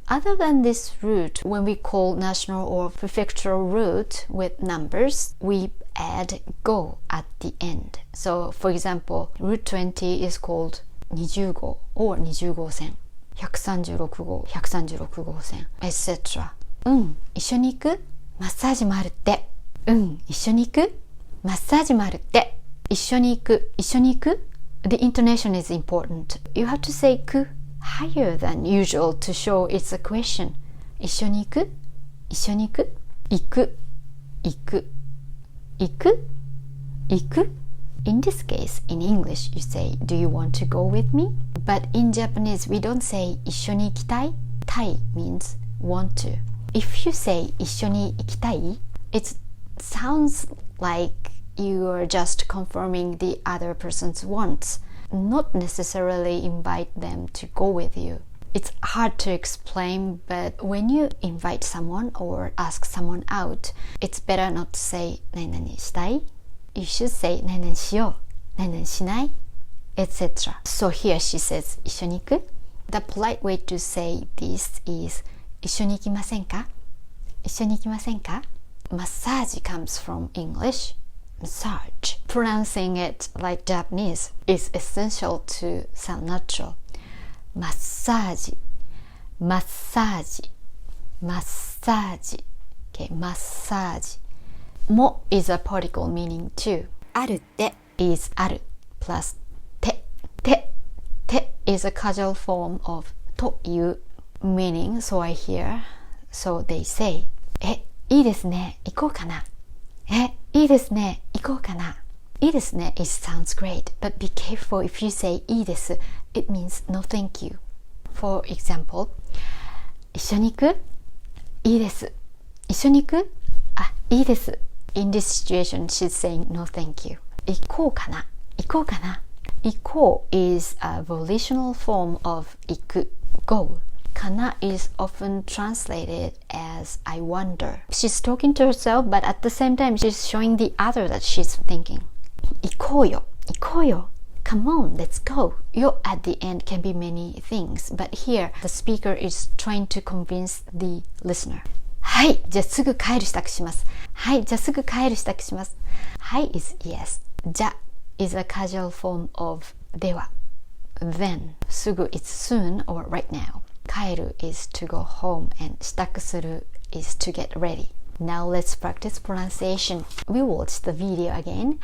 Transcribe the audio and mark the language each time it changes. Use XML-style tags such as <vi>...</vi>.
<en>Other than this route, when we call national or prefectural route with numbers, we add go at the end. So, for example, Route 20 is called 20号 or 20号線、136号、136号線, etc.</en> <ja>一緒に行く? マッサージもあるって。一緒に行く?マッサージもあるって。一緒に行く、一緒に行く?</ja> <en>The intonation is important. You have to say く higher than usual to show it's a question.</en> <ja>一緒に行く?一緒に行く?行く、行く、行く、行く?</ja> <en>In this case, in English, you say, do you want to go with me? But in Japanese, we don't say 一緒に行きたい. たい means want to. If you say 一緒に行きたい, it sounds like you are just confirming the other person's wants, not necessarily invite them to go with you. It's hard to explain, but when you invite someone or ask someone out, it's better not to say 何々したい? You should say 何々しよう、何々しない, etc. So here she says 一緒に行く? The polite way to say this is 一緒に行きませんか?</en> <ja>一緒に行きませんか?</ja> <en>Massage comes from English massage. Pronouncing it like Japanese is essential to sound natural. Massage, massage, massage. Okay, マッサージ。も is a particle meaning too.</en> <ja>あるって</ja> <en>is ある plus て。て is a casual form of という meaning, so I hear, so they say.</en> <ja>いいですね、行こうかな。いいですね、行こうかな。</ja> <en>いいですね it sounds great, but be careful if you say いいです it means no thank you. For example, 一緒に行く？</en> <ja>いいです。一緒に行く？いいです。</ja> <en>In this situation, she's saying no thank you.</en> <ja>行こうかな。行こうかな。</ja> <en>行こう is a volitional form of 行く go. かな is often translated as I wonder. She's talking to herself, but at the same time, she's showing the other that she's thinking.</en> <ja>行こうよ。行こうよ。 Come on, let's go.</ja> <en>Yo at the end can be many things, but here the speaker is trying to convince the listener.</en> <ja>はい、じゃあすぐ帰る支度します。はい、じゃあすぐ帰る支度します。</ja> <en>はい is yes. じゃ is a casual form of では。 Then すぐ is soon or right now. 帰る is to go home and 支度する is to get ready. Now let's practice pronunciation. We watch the video again.</en>